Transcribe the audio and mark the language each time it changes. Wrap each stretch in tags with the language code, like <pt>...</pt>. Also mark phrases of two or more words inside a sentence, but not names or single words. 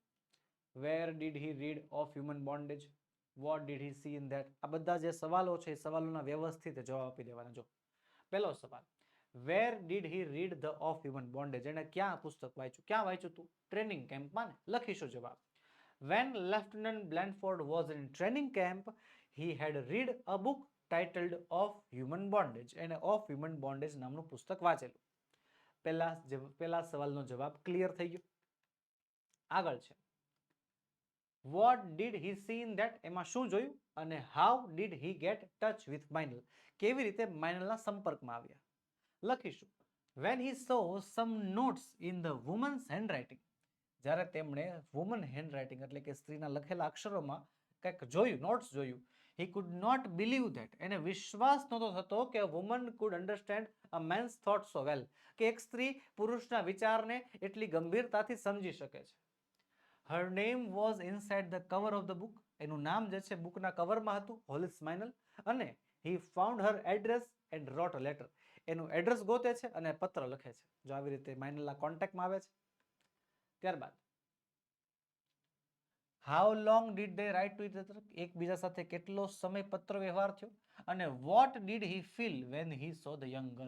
<en>Where did he read Of Human Bondage? What did he see in that?</en> <gu>આ બધા જે સવાલો છે એ સવાલોના વ્યવસ્થિત જવાબ આપી દેવાના. જો પહેલો સવાલ,</gu> <en>Where did he read the Of Human Bondage?</en> <gu>એને ક્યાં પુસ્તક વાંચ્યું? ક્યાં વાંચ્યું તું?</gu> <en>training campમાં</en> <gu>ને. લખીશું જવાબ.</gu> <en>When Lieutenant Blandford was in training camp, he had read a book titled Of Human Bondage.</en> <gu>એને Of Human Bondage નામનું પુસ્તક વાંચેલું. પહેલા સવાલનો જવાબ ક્લિયર થઈ ગયો. આગળ છે,</gu> <en>What did he see in that?</en> <gu>એમાં શું જોયું?</gu> <en>અને How did he get touch with Meinl?</en> <gu>કેવી રીતે માઇનલના સંપર્કમાં આવ્યા? લખીશું.</gu> <en>When he saw some notes in the woman's handwriting.</en> <gu>જ્યારે તેમણે</gu> <en>woman handwriting</en> <gu>એટલે કે સ્ત્રીના લખેલા અક્ષરોમાં કંઈક જોયું, નોટ્સ જોયું,</gu> <en>he could not believe that.</en> <gu>એને વિશ્વાસ નહોતો થતો કે</gu> <en>વુમન could understand a man's thoughts so well.</en> <gu>કે એક સ્ત્રી પુરુષના વિચારને એટલી ગંભીરતાથી સમજી શકે છે.</gu> <en>Her name was inside the cover of the book.</en> <gu>એનું નામ જે છે બુકના કવરમાં હતું, હોલિસ માઇનલ.</gu> <en>અને he found her address and wrote a letter.</en> <gu>એનું એડ્રેસ ગોતે છે અને પત્ર લખે છે. જો આવી રીતે માઇનલના કોન્ટેક્ટમાં આવે છે.</gu> <en>ત્યારબાદ, How long did they write to each other?</en> <gu>એકબીજા સાથે કેટલો સમય પત્ર વ્યવહાર થયો?</gu> <en>અને What did he feel when he saw the young girl?</en>